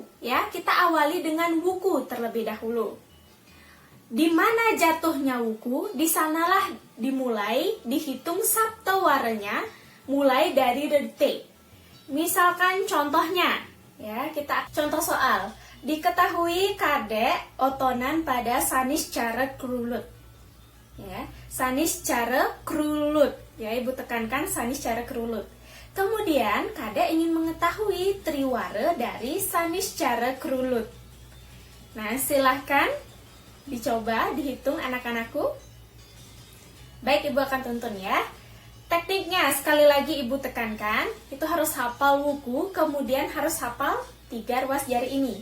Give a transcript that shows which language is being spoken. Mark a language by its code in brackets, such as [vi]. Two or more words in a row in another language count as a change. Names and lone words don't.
[id] Ya, kita awali dengan wuku terlebih dahulu. Di mana jatuhnya wuku, di sanalah dimulai dihitung saptawaranya mulai dari detik. Misalkan contohnya, ya kita contoh soal. Diketahui kadek otonan pada sanis cara krulut. Ya, sanis cara krulut. Ya, Ibu tekankan sanis cara krulut. Kemudian, kadek ingin mengetahui triwara dari sanis cara krulut. Nah, silahkan dicoba, dihitung anak-anakku. Baik, Ibu akan tuntun ya. Tekniknya, sekali lagi Ibu tekankan, itu harus hafal wuku, kemudian harus hafal 3 ruas jari ini.